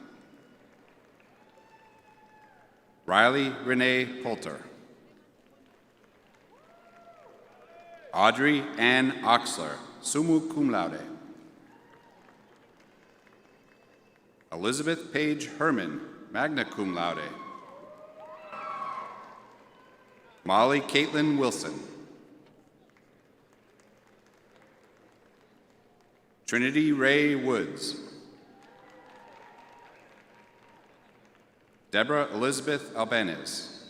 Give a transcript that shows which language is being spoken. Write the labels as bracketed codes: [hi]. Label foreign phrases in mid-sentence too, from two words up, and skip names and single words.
[en] Riley Renee Poulter. [la] Audrey Ann Oxler, summa cum laude. Elizabeth Page Herman, magna cum laude. [en] Molly Caitlin Wilson. Trinity Ray Woods. Deborah Elizabeth Albanez.